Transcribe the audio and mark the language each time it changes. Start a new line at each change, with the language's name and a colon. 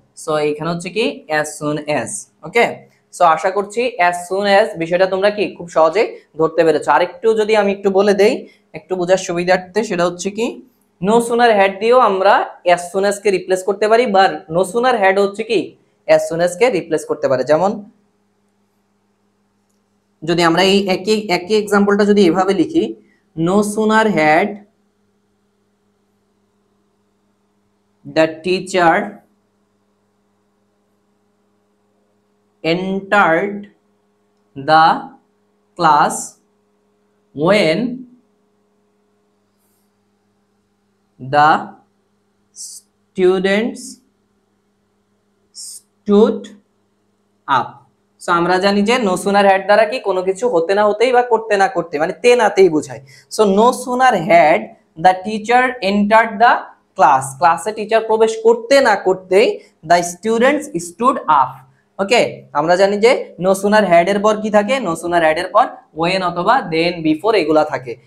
Bangla: So এখানে হচ্ছে কি as soon as। ওকে, সো আশা করছি as soon as বিষয়টা তোমরা কি খুব সহজে ধরতে পেরেছো। আরেকটু যদি আমি একটু বলে দেই একটু বোঝার সুবিধার্থে, সেটা হচ্ছে কি নো সুনার হ্যাড দিয়েও আমরা as soon as কে রিপ্লেস করতে পারি, বা নো সুনার হ্যাড হচ্ছে কি as soon as কে রিপ্লেস করতে পারে। যেমন যদি আমরা এই একই একই এক্সাম্পলটা যদি এভাবে লিখি,
English: no sooner had the teacher entered the class when the students stood up।
Bangla: So আমরা জানি যে নো সুনার হ্যাড দ্বারা কি কোনো কিছু হতে না হতেই বা করতে না করতে মানে তে নাতেই বোঝায়।
English: so no sooner had the teacher entered the class,
Bangla: ক্লাসে টিচার প্রবেশ করতে না করতেই
English: The students stood up.
Bangla: ওকে, আমরা জানি যে নো সুনার হ্যাড এর পর কি থাকে, নো সুনার হ্যাড এর পর ওয়েন অথবা দেন বিফোর এগুলা থাকে।